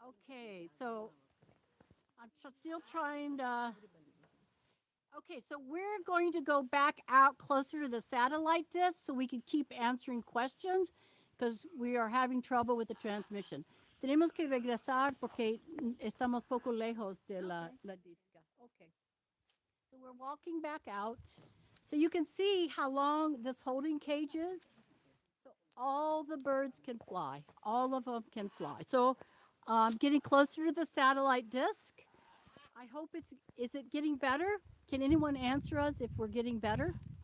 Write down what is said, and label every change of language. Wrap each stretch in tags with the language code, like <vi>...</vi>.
<en>Okay, so I'm still trying to. Okay, so we're going to go back out closer to the satellite dish so we can keep answering questions because we are having trouble with the transmission.</en> <es>Tenemos que regresar porque estamos poco lejos de la disca.</es> <en>Okay, so we're walking back out. So you can see how long this holding cage is. So all the birds can fly. All of them can fly. So getting closer to the satellite disk. I hope is it getting better? Can anyone answer us if we're getting better?</en>